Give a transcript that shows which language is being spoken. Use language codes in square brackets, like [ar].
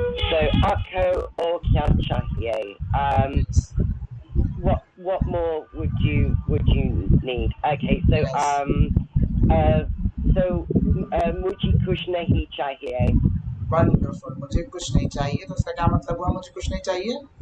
[hi] So आपको और क्या चाहिए? [en] Yes. What more would you need? Okay. So Yes. [hi] uh, so मुझे कुछ नहीं चाहिए. [en] Wonderful. [hi] मुझे कुछ नहीं चाहिए, तो उसका क्या मतलब हुआ, मुझे कुछ नहीं चाहिए.